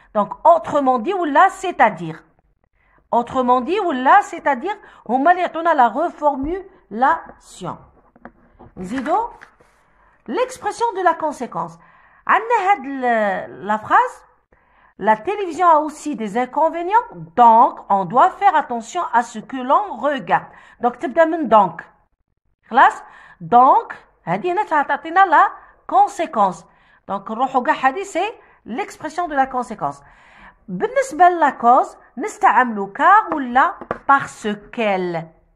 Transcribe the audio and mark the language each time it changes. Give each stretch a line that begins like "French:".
French: Donc autrement dit ولا c'est-à-dire. Autrement dit ولا c'est-à-dire هما اللي يعطونا la reformulation. نزيدو l'expression de la conséquence.
Arabic: عندنا هاد
French: la phrase. La télévision a aussi des inconvénients, donc on doit faire attention à ce que l'on regarde.
Arabic: Donc تبدأ من donc. خلاص؟ Donc هذه هنا تعطينا la conséquence. Donc نروحوا كاع هذه
French: c'est l'expression de la conséquence.
Arabic: بالنسبة للا cause نستعملوا car ولا parce qu'elle.